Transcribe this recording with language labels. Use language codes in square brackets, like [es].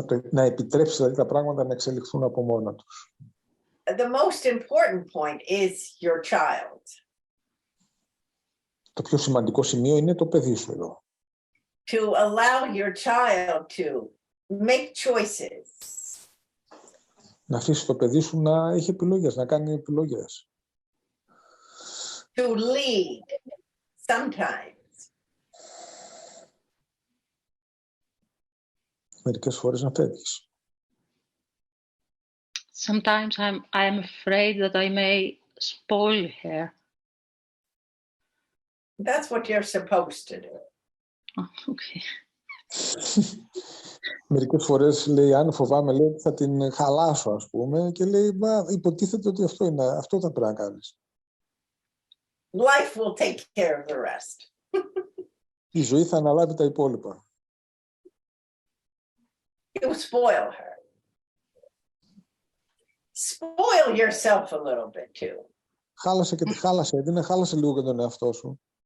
[el] Να επιτρέψεις δηλαδή τα πράγματα να εξελιχθούν από μόνα τους. [en] The most important point is your child. [el] Το πιο σημαντικό σημείο είναι το παιδί σου εδώ. [en] To allow your child to make choices. [el] Να αφήσεις το παιδί σου να έχει επιλογές, να κάνει επιλογές. [en] To lead sometimes. [el] Μερικές φορές να φεύγεις. [en] Sometimes I am afraid that I may spoil her. That's what you're supposed to do. Oh, okay. [el] Μερικές φορές λέει, αν φοβάμαι, λέει, θα την χαλάσω, ας πούμε, και λέει, μα υποτίθεται ότι αυτό θα πρέπει να κάνεις. [en] Life will take care of the rest. [el] Η ζωή θα αναλάβει τα υπόλοιπα. [en] You spoil her. Spoil yourself a little bit too. [el] Χάλασε και τη χάλασε, χάλασε λίγο και τον εαυτό σου.